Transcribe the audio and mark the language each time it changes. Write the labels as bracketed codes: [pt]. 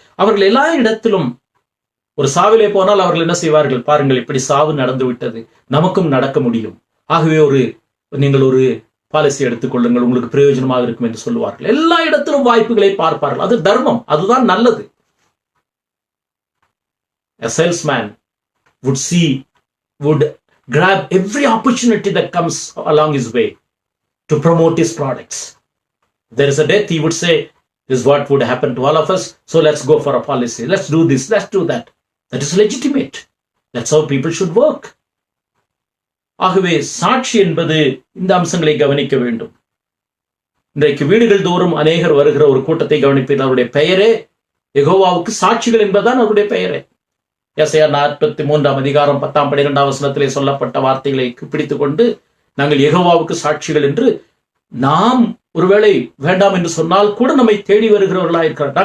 [ta] அவர்கள் எல்லா இடத்திலும் ஒரு சாவிலே போனால் அவர்கள் என்ன செய்வார்கள்? பாருங்கள், இப்படி சாவு நடந்து விட்டது, நமக்கும் நடக்க முடியும், ஆகவே நீங்கள் ஒரு பாலிசி எடுத்துக்கொள்ளுங்கள், உங்களுக்கு பிரயோஜனமாக இருக்கும் என்று சொல்லுவார்கள். எல்லா இடத்திலும் வாய்ப்புகளை பார்ப்பார்கள். அது தர்மம், அதுதான் நல்லது. [en] A salesman would grab every opportunity that comes along his way to promote his products. If there is a death, he would say, this is what would happen to all of us, so let's go for a policy, let's do this, let's do that. That is legitimate. That's how people should work. [ta] ஆகவே சாட்சி என்பது இந்த அம்சங்களை கவனிக்க வேண்டும். இன்றைக்கு வீடுகள் தோறும் அநேகர் வருகிற ஒரு கூட்டத்தை கவனிப்பது, அவருடைய பெயரே யெகோவாவுக்கு சாட்சிகள் என்பதுதான் அவருடைய பெயரே. ஏசாயா 43ஆம் அதிகாரம் 10ஆம் 12ஆம் வசனத்திலே சொல்லப்பட்ட வார்த்தைகளை பிடித்துக் கொண்டு நாங்கள் யெகோவாவுக்கு சாட்சிகள் என்று நாம் ஒருவேளை வேண்டாம் என்று சொன்னால் கூட நம்மை தேடி வருகிறவர்களாக இருக்கிறார்.